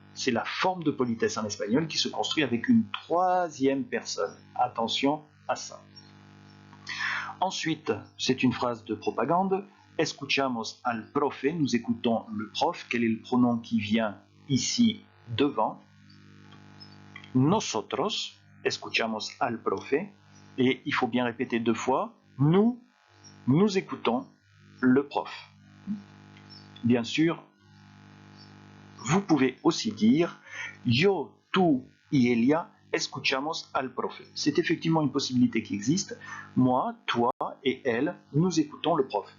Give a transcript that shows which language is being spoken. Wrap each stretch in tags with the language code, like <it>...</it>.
<fr>C'est la forme de politesse en espagnol qui se construit avec une troisième personne. Attention à ça. Ensuite, c'est une phrase de propagande.</fr> <es>Escuchamos al profe,</es> <fr>nous écoutons le prof. Quel est le pronom qui vient ici devant?</fr> <es>Nosotros escuchamos al profe.</es> <fr>Et il faut bien répéter deux fois. Nous écoutons le prof. Bien sûr, vous pouvez aussi dire</fr> <es>yo, tú y ella escuchamos al profe.</es> <fr>C'est effectivement une possibilité qui existe. Moi, toi et elle, nous écoutons le prof.</fr>